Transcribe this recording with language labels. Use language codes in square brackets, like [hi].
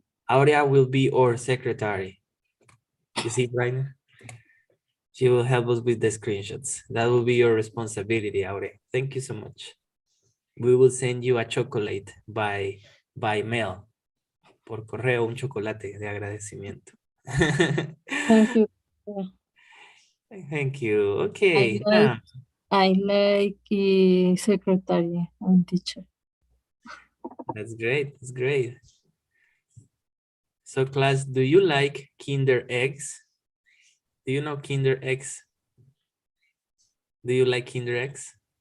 [en] Aurea will be our secretary. You see, Rainer? She will help us with the screenshots. That will be your responsibility, Aurea. Thank you so much. We will send you a chocolate by mail. [es] por correo un chocolate de agradecimiento. [en] Thank you. Thank you. I Okay. like, I like secretary and teacher. That's great. That's great. So class, do you like Kinder eggs? Do you know Kinder eggs? Do you like Kinder eggs?